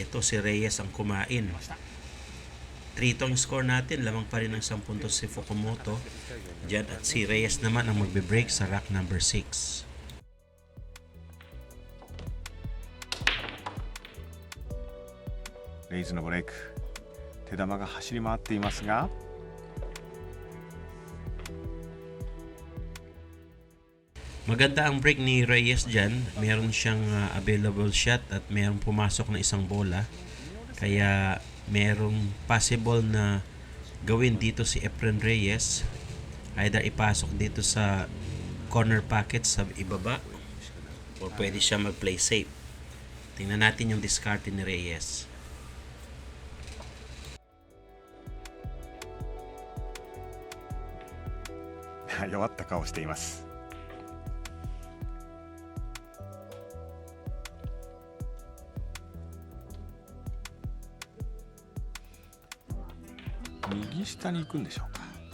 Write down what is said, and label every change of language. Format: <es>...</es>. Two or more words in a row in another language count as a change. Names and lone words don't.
<tl>Ito si Reyes ang kumain. 3 tong score natin, lamang pa rin ng 10 puntos si Fukumoto dyan, at si Reyes naman ang magbe-break sa</tl> <en>rack number</en> <tl>6.</tl> <ja>Reyes のブレイク、手玉が走り回っていますが、</ja> <tl>maganda ang break ni Reyes dyan. Meron siyang</tl> <en>available shot</en> <tl>at meron pumasok na isang bola, kaya merong possible na gawin dito si Efren Reyes. Either ipasok dito sa</tl> <en>corner pocket</en> <tl>sa ibaba or pwede siya mag-</tl> <en>play safe.</en> <tl>Tingnan natin yung discard ni Reyes.</tl> <ja>弱った顔をしています。右下に行くんでしょうか。</ja>